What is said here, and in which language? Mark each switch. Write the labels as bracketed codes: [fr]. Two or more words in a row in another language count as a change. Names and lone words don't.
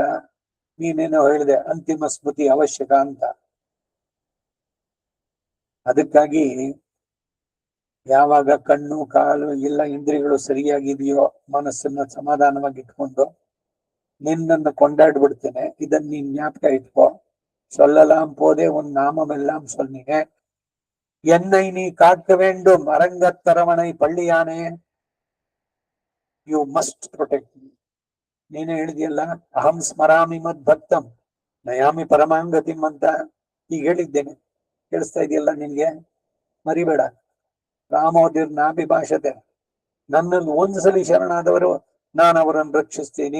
[kn] ನೀನೇನೋ ಹೇಳಿದೆ ಅಂತಿಮ ಸ್ಮೃತಿ ಅವಶ್ಯಕ ಅಂತ. ಅದಕ್ಕಾಗಿ ಯಾವಾಗ ಕಣ್ಣು ಕಾಲು ಎಲ್ಲ ಇಂದ್ರಿಯಗಳು ಸರಿಯಾಗಿದೆಯೋ ಮನಸ್ಸನ್ನ ಸಮಾಧಾನವಾಗಿ ಇಟ್ಕೊಂಡು ನಿನ್ನನ್ನು ಕೊಂಡಾಡ್ಬಿಡ್ತೇನೆ. ಇದನ್ನ ನೀನ್ ಜ್ಞಾಪಕ ಇಟ್ಕೋ. [ta] சொல்லலாம் போதே உன் நாமம் எல்லாம் சொன்னீங்க, என்னை நீ காக்க வேண்டும் அரங்கத்தரவணை பள்ளிಯಾನೆ, [en] You must protect me. [kn] ನೀನೇ ಹೇಳಿದೆಯಲ್ಲ, [sa] ಅಹಂ ಸ್ಮರಾಮಿ ಮದ್ ಭಕ್ತಂ ನಯಾಮಿ ಪರಮಾಂಗತಿಂ [kn] ಅಂತ ಈಗ ಹೇಳಿದ್ದೇನೆ. ಕೇಳಿಸ್ತಾ ಇದೆಯಲ್ಲ ನಿನ್ಗೆ? ಮರಿಬೇಡ. [sa] ರಾಮೋದಿರ್ ನಾಭಿ ಭಾಷತೆ, [kn] ನನ್ನನ್ನು ಒಂದ್ಸಲಿ ಶರಣಾದವರು ನಾನು ಅವರನ್ನು ರಕ್ಷಿಸ್ತೀನಿ.